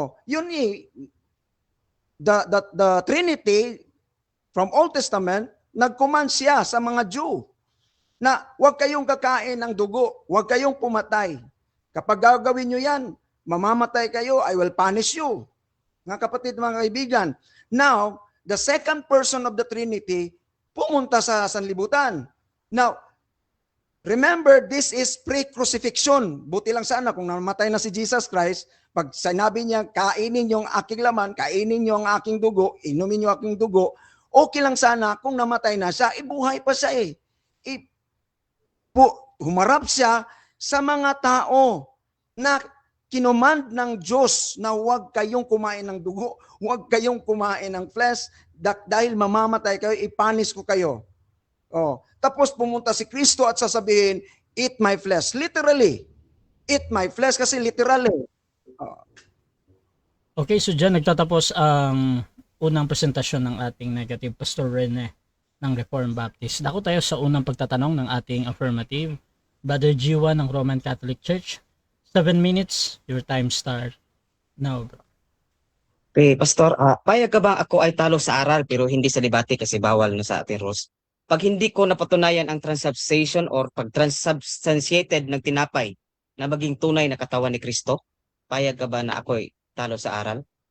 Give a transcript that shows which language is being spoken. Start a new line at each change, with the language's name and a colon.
Filipino: Yun the Trinity from Old Testament, nag-command siya sa mga Jew na huwag kayong kakain ng dugo, huwag kayong pumatay. Kapag gagawin nyo yan, mamamatay kayo,
English: I will punish you.
Filipino: Mga kapatid, mga kaibigan.
English: Now, the second person of the Trinity,
Filipino: pumunta sa sanlibutan.
English: Now, remember, this is pre-crucifixion.
Filipino: Buti lang sana kung namatay na si Jesus Christ, pag sinabi niya, kainin yung aking laman, kainin yung aking dugo, inumin yung aking dugo, okay lang sana kung namatay na siya, ibuhay pa siya humarap siya sa mga tao na kinomand ng Diyos na huwag kayong kumain ng dugo, huwag kayong kumain ng flesh, dahil mamamatay kayo, ipanis ko kayo. Tapos pumunta si Kristo at sasabihin,
English: eat my flesh. Literally, eat my flesh kasi literally.
Filipino: Okay, so dyan nagtatapos ang unang presentasyon ng ating negative Pastor Rene ng Reformed Baptist. Dako tayo sa unang pagtatanong ng ating affirmative. Brother G1 ng Roman Catholic Church.
English: 7 minutes, your time start now, bro.
Filipino: Okay, Pastor, payag ka ba ako ay talo sa aral pero hindi sa debate kasi bawal na sa ating rules? pag hindi ko napatunayan ang transubstantiation or pag transubstantiated ng tinapay na maging tunay na katawan ni Kristo, payag ka ba na ako'y talo sa aral?